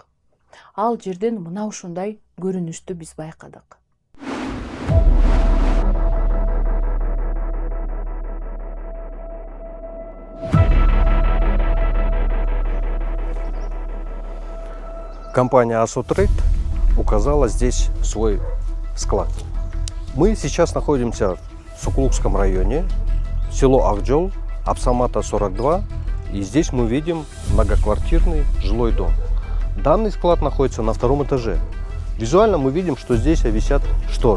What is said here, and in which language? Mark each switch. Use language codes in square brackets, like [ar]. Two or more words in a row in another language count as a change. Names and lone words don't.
[ky] Ал жерден мына ушундай көрүнүштү биз байкадык. [ru] Компания Асотрейд указала здесь свой склад. Мы сейчас находимся в Сукулукском районе, село Акжол, Апсамата 42, и здесь мы видим многоквартирный жилой дом. Данный склад находится на 2-м этаже. Визуально мы видим, что здесь висят шторы.